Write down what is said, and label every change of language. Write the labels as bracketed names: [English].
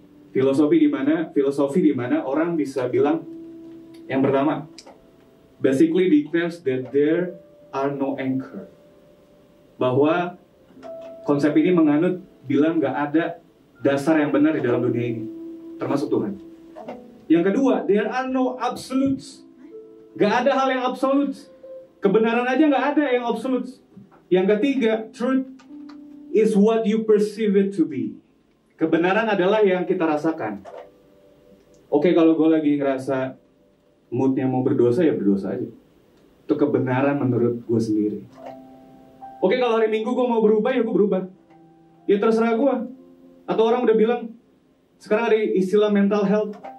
[Indonesian] Filosofi di mana orang bisa bilang yang pertama, [English] basically declares that there are no anchor. [Indonesian] Bahwa konsep ini menganut bilang gak ada dasar yang benar di dalam dunia ini, termasuk Tuhan. Yang kedua, [English] there are no absolutes. [Indonesian] Gak ada hal yang absolut. Kebenaran aja gak ada yang absolut. Yang ketiga, [English] truth is what you perceive it to be. [Indonesian] Kebenaran adalah yang kita rasakan. Oke, kalau gue lagi ngerasa moodnya mau berdosa, ya berdosa aja. Itu kebenaran menurut gue sendiri. Oke, kalau hari Minggu gue mau berubah, ya gue berubah. Ya terserah gue. Atau orang udah bilang, sekarang ada istilah mental health.